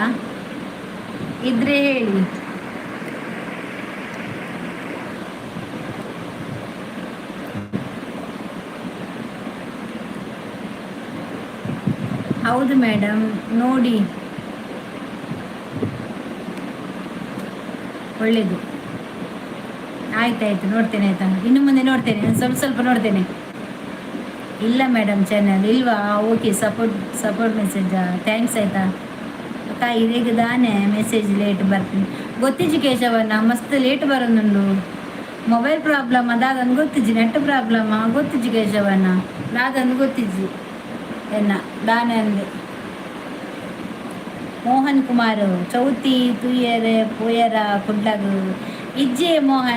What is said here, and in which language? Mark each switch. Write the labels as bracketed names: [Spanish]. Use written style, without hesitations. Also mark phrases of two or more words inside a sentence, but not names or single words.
[Kannada] ಇದ್ರೆ ಹೇಳಿ. ಹೌದು ಮೇಡಮ್, ನೋಡಿ, ಒಳ್ಳೆಯದು. ಆಯ್ತಾಯ್ತು, ನೋಡ್ತೇನೆ, ಆಯಿತಾ? ಇನ್ನು ಮುಂದೆ ನೋಡ್ತೇನೆ, ಸ್ವಲ್ಪ ನೋಡ್ತೇನೆ. ಇಲ್ಲ ಮೇಡಮ್, ಚಾನಲ್ ಇಲ್ವಾ? ಓಕೆ, [English] support message? [Kannada] ಥ್ಯಾಂಕ್ಸ್, ಆಯಿತಾ ಅಕ್ಕ. ಇದೀಗ ದಾನೆ [English] message late [Kannada] ಬರ್ತೀನಿ. [Tulu] ಗೊತ್ತಿಜ್ಜಿ ಕೇಶವನ್ನ, ಮಸ್ತ್ ಲೇಟ್ ಬರೋದುಂಡು. [English] mobile problem [Tulu] ಅದಾದಂದು ಗೊತ್ತಿಜ್ಜಿ, [English] net problem [Tulu] ಗೊತ್ತಿಜ್ಜಿ ಕೇಶವನ್ನ, ದಾದಂದು ಗೊತ್ತಿಜ್ಜಿ ಎನ್ನ ದಾನೆ ಅಂದೆ. ಮೋಹನ್ ಕುಮಾರ್ ಚೌತಿ ತುಯ್ಯರೆ ಪೋಯರ ಕುಡ್ಲಾಗ ಇಜ್ಜೆ ಮೋಹನ್.